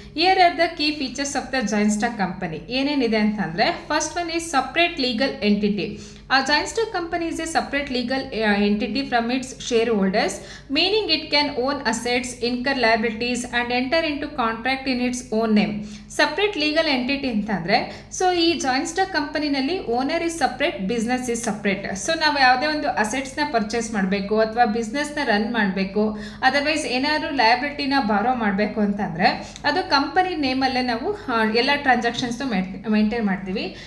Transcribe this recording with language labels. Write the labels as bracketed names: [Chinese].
[English] Here are the key features of the joint stock company. [Kannada] ಏನೇನಿದೆ ಅಂತಂದರೆ [English] First one is separate legal entity. A joint stock company is a separate legal entity from its shareholders, meaning it can own assets, incur liabilities and enter into contract in its own name. [Kannada] Separate legal entity ಅಂತಂದರೆ so ಈ joint stock ಕಂಪನಿನಲ್ಲಿ [English] Owner is separate, business is separate. [Kannada] So ನಾವು ಯಾವುದೇ ಒಂದು ಅಸೆಟ್ಸ್ನ purchase ಮಾಡಬೇಕು ಅಥವಾ ಬಿಸ್ನೆಸ್ನ run ಮಾಡಬೇಕು, otherwise ಏನಾದರೂ ಲಯಬಿಲಿಟಿನ ಬಾರೋ ಮಾಡಬೇಕು ಅಂತಂದರೆ ಅದು ಕಂಪನಿ ನೇಮಲ್ಲೇ ನಾವು ಎಲ್ಲ ಟ್ರಾನ್ಸಾಕ್ಷನ್ಸ್ನು ಮೇಂಟೈನ್ ಮಾಡ್ತೀವಿ.